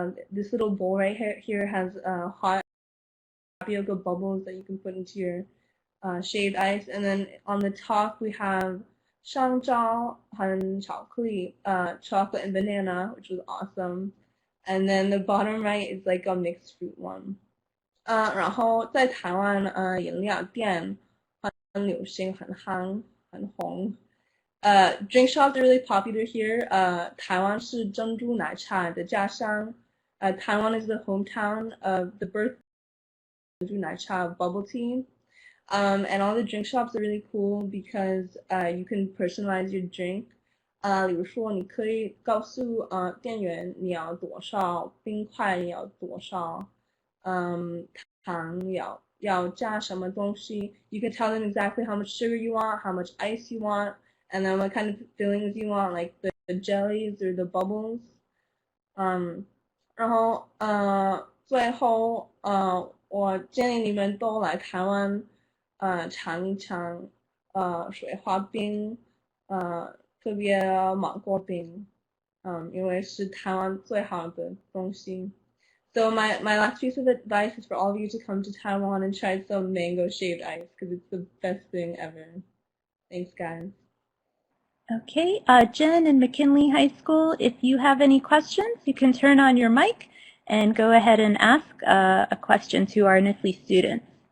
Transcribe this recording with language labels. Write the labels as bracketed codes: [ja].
[en] This little bowl right here has hot tapioca bubbles that you can put into your shaved ice. And then on the top we have [zh] 香蕉和巧克力 [en] chocolate and banana, which was awesome. And then the bottom right is like a mixed fruit one. [zh] 然后在台湾饮料店很流行，很夯，很红。 [en] Drink shops are really popular here. [zh] Taiwan 是珍珠奶茶的家乡. [en] Taiwan is the hometown of the birth of 珍珠奶茶 bubble tea. And all the drink shops are really cool because you can personalize your drink. [zh] 比如说，你可以告诉店员你要多少冰块，你要多少糖，要加什么东西. [en] You can tell them exactly how much sugar you want, how much ice you want, and then what kind of fillings you want, like the jellies or the bubbles. [zh] 然后最后我建议你们都来台湾尝一尝水花冰，特别芒果冰，因为是台湾最好的东西。 [en] So my last piece of advice is for all of you to come to Taiwan and try some mango shaved ice because it's the best thing ever. Thanks, guys. Okay, Jen in McKinley High School, if you have any questions, you can turn on your mic and go ahead and ask a question to our NSLI students.